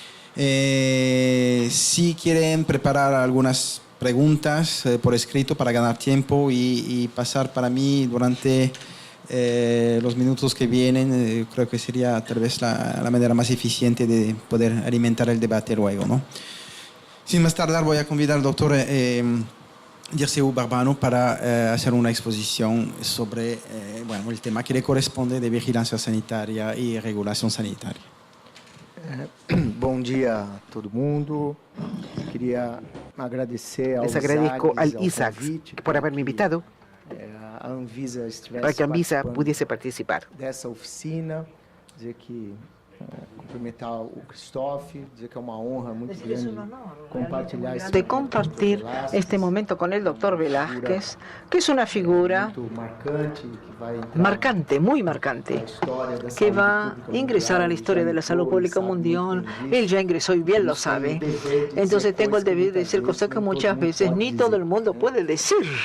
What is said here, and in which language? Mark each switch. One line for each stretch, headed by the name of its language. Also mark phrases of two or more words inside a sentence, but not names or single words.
Spanish: Si quieren preparar algunas preguntas por escrito para ganar tiempo y pasar para mí durante los minutos que vienen, creo que sería tal vez la manera más eficiente de poder alimentar el debate luego, ¿no? Sin más tardar, voy a convidar al doctor Dirceu Barbano para hacer una exposición sobre el tema que le corresponde de vigilancia sanitaria y regulación sanitaria.
Portuguese: Bom dia a todo mundo.
Spanish: Quería agradecer Les agradezco al ISACS por haberme invitado para que Anvisa pudiese participar.
Portuguese: Dessa oficina, dizer que cumprimentar o Christophe, dizer que é uma honra muito grande compartilhar
Spanish: de compartir este momento con el doctor Velázquez, que es una figura marcante, muy marcante, que va a ingresar a la historia de la salud pública mundial. Él ya ingresó y bien lo sabe. Entonces tengo el deber de decir cosas que muchas veces ni todo el mundo puede decir.